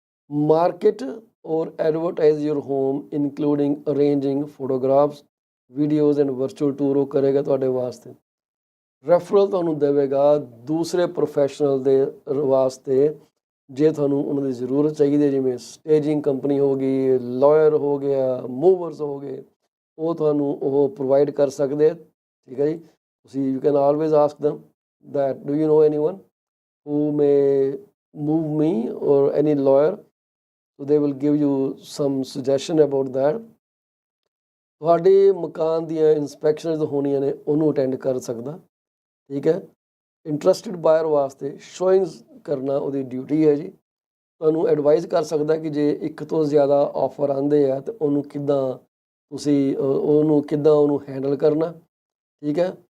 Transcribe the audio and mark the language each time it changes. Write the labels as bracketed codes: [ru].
[en] market or advertise your home including arranging photographs, videos and virtual tour [pa] ਉਹ ਕਰੇਗਾ ਤੁਹਾਡੇ ਵਾਸਤੇ। ਰੈਫਰਲ ਤੁਹਾਨੂੰ ਦੇਵੇਗਾ ਦੂਸਰੇ ਪ੍ਰੋਫੈਸ਼ਨਲ ਦੇ ਵਾਸਤੇ ਜੇ ਤੁਹਾਨੂੰ ਉਹਨਾਂ ਦੀ ਜ਼ਰੂਰਤ ਚਾਹੀਦੀ ਹੈ, ਜਿਵੇਂ ਸਟੇਜਿੰਗ ਕੰਪਨੀ ਹੋ ਗਈ, ਲਾਇਰ ਹੋ ਗਿਆ, ਮੂਵਰਸ ਹੋ ਗਏ, ਉਹ ਤੁਹਾਨੂੰ ਉਹ ਪ੍ਰੋਵਾਈਡ ਕਰ ਸਕਦੇ, ਠੀਕ ਹੈ ਜੀ। [en] ਤੁਸੀਂ you can always ask them that do you know anyone who may move me or any lawyer, so they will give you some suggestion about that। [pa] ਤੁਹਾਡੇ ਮਕਾਨ ਦੀਆਂ ਇਨਸਪੈਕਸ਼ਨਸ ਹੋਣੀਆਂ ਨੇ ਉਹਨੂੰ ਅਟੈਂਡ ਕਰ ਸਕਦਾ, ਠੀਕ ਹੈ। ਇੰਟਰਸਟਿਡ ਬਾਇਰ ਵਾਸਤੇ ਸ਼ੋਇੰਗਸ ਕਰਨਾ ਉਹਦੀ ਡਿਊਟੀ ਹੈ ਜੀ। ਤੁਹਾਨੂੰ ਐਡਵਾਈਜ਼ ਕਰ ਸਕਦਾ ਕਿ ਜੇ ਇੱਕ ਤੋਂ ਜ਼ਿਆਦਾ ਆਫਰ ਆਉਂਦੇ ਆ ਤਾਂ ਉਹਨੂੰ ਕਿੱਦਾਂ ਤੁਸੀਂ ਉਹਨੂੰ ਹੈਂਡਲ ਕਰਨਾ, ਠੀਕ ਹੈ।